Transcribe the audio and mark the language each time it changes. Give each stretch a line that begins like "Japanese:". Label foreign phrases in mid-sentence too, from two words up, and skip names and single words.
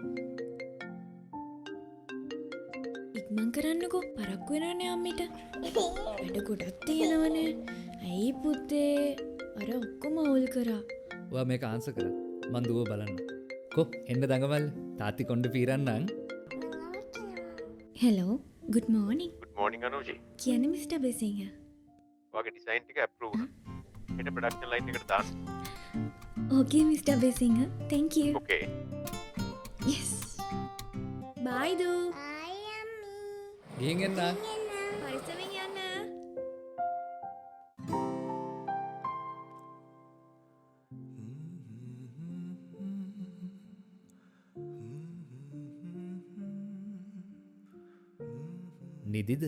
Sinhala: ඉක්මන් කරන්නකො පරක්කු වෙනවනේ අම්මිට. වැඩ ගොඩක් තියෙනවනේ. ඇයි පුතේ? අර ඔක්කොම අවුල් කරා. ඔයා මේක ආන්සර් කරා. මං දුව බලන්න. කො එන්න දඟවල්. තාත්ති කොණ්ඩේ පීරන්නම්. හෙලෝ.
English: good morning. Good morning Anuji.
Sinhala: කියන්නේ මිස්ටර් බෙසිංහ. ඔයාගේ ඩිසයින් ටික අප්‍රූව් වුණා. හෙට
English: production line
Sinhala: එකට දාන්න.
English: Okay මිස්ටර් බෙසිංහ. thank you. Okay. yes. bye do.
Sinhala: ආයි අම්මි. ගිහින් එන්න. පරිස්සමෙන් යන්න. නිදිද?